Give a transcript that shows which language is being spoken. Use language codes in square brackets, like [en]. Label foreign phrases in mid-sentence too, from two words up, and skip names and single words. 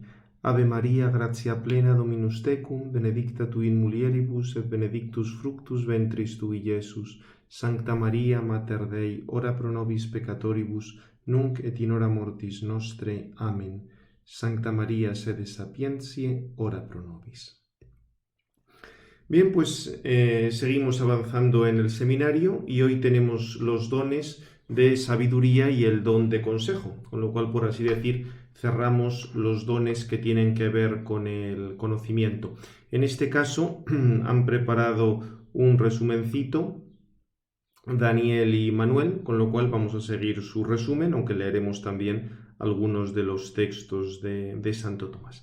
[la] Ave Maria, gratia plena Dominus tecum, benedicta tu in mulieribus et benedictus fructus ventris tui, Iesus. Sancta Maria, Mater Dei, ora pro nobis peccatoribus, nunc et in hora mortis nostre. Amen. Sancta Maria, sede sapientiae, ora pro nobis. [es] Bien, pues seguimos avanzando en el seminario y hoy tenemos los dones de sabiduría y el don de consejo, con lo cual, por así decir, cerramos los dones que tienen que ver con el conocimiento. En este caso han preparado un resumencito Daniel y Manuel, con lo cual vamos a seguir su resumen, aunque leeremos también algunos de los textos de Santo Tomás.